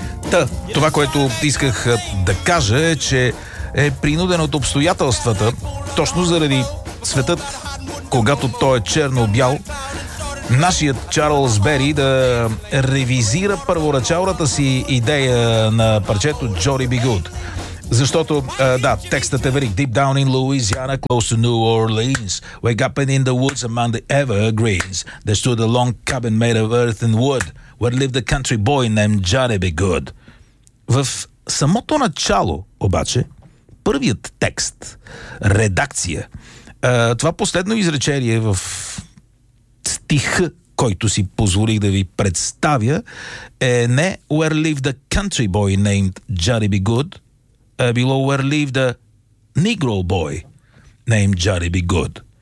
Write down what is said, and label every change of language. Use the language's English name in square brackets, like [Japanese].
[Bulgarian] Та, това, което исках да кажа, е, че е принуден от обстоятелствата, точно заради светът, когато той е черно-бял, нашият Чарлз Бери да ревизира първоначалната си идея на парчето Jolly Be Good. Защото, да, текстът е велик. [English] Deep down in Louisiana, close to New Orleans, wake up in the woods among the evergreens, there stood a long cabin made of earth and wood, where lived a country boy named Jolly Be Good. [Bulgarian] В самото начало, обаче, първият текст, редакция, това последно изречение в стих, който си позволих да ви представя, е не [English] where lived a country boy named Jolly Be Good, [Bulgarian] а било [English] where lived a negro boy named Jolly Be Good.